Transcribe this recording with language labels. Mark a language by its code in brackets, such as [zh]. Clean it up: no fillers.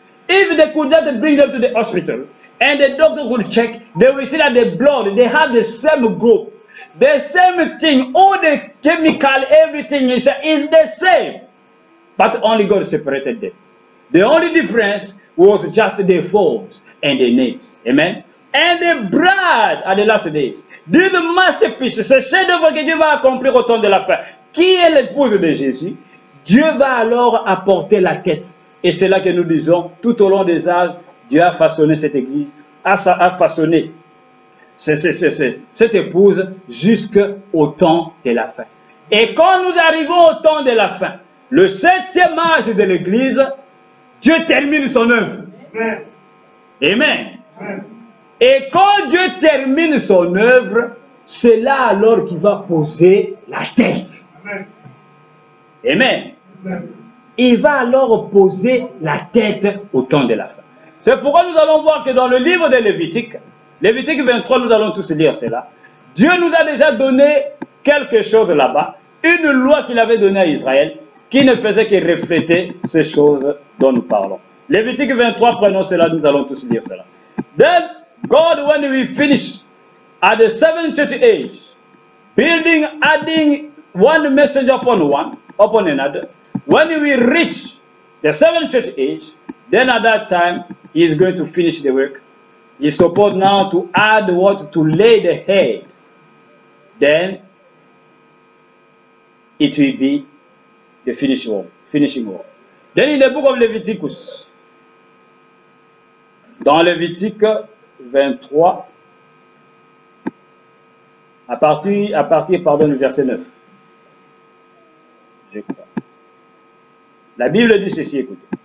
[en] If they could not bring them to the hospital and the doctor would check, they will see that the blood, they have the same group. The same thing, all the chemical, everything is the same. But only God separated them. The only difference was just the forms and the names. Amen. And the bride at the last days. This masterpiece, [fr] ce chef-d'œuvre que Dieu va accomplir au temps de la fin. Qui est l'épouse de Jésus? Dieu va alors apporter la tête. Et c'est là que nous disons, tout au long des âges, Dieu a façonné cette église, a façonné cette épouse jusqu'au temps de la fin. Et quand nous arrivons au temps de la fin, le 7e âge de l'église, Dieu termine son œuvre. Amen. Amen. Et quand Dieu termine son œuvre, c'est là alors qu'il va poser la tête. Amen. Amen. Amen. Il va alors poser la tête au temps de la fin. C'est pourquoi nous allons voir que dans le livre de Lévitique, Lévitique 23, nous allons tous lire cela. Dieu nous a déjà donné quelque chose là-bas, une loi qu'il avait donnée à Israël, qui ne faisait que refléter ces choses dont nous parlons. Lévitique 23, prenons cela, nous allons tous lire cela. [en] Then God, when we finish at the 7th church age, building, adding one message upon another, when we reach the 7th church age, then at that time, he is going to finish the work. He is supposed now to add what? To lay the head. Then, it will be the finishing work. Then in the book of Leviticus, [fr] dans Lévitique 23, à partir du verset 9. Je crois. La Bible dit ceci, écoutez.